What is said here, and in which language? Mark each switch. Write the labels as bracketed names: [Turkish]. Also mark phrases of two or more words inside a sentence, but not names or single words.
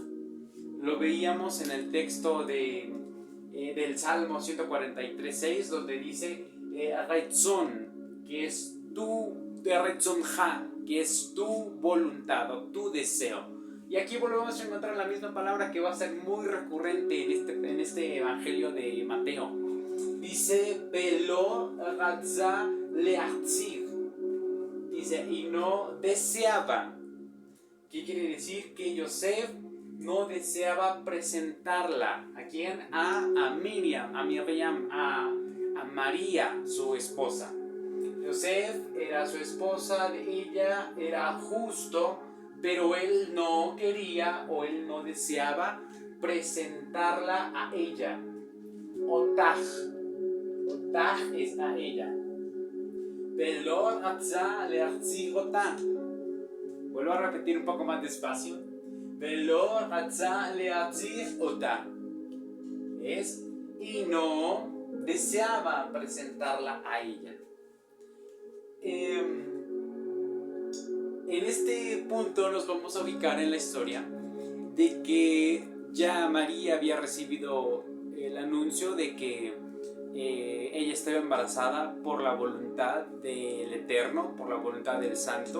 [Spanish] Lo veíamos en el texto del Salmo 143:6, donde dice retzon, que es tu retzonja, que es tu voluntad o tu deseo. Y aquí volvemos a encontrar la misma palabra que va a ser muy recurrente en este evangelio de Mateo. [Hebrew] Dice ולא רצה להחזיר, [Spanish] dice y no deseaba. ¿Qué quiere decir? Que Yosef no deseaba presentarla. ¿A quién? A Miriam, a María, su esposa. Yosef era su esposa, ella era justo, pero él no quería o él no deseaba presentarla a ella. Otah es a ella. [Hebrew] ולא רצה להחזיר אותה. [Spanish] Vuelvo a repetir un poco más despacio. [Hebrew] ולא רצה להחזיר אותה. [Spanish] Es y no deseaba presentarla a ella. En este punto nos vamos a ubicar en la historia de que ya María había recibido el anuncio de que ella estaba embarazada por la voluntad del Eterno, por la voluntad del Santo.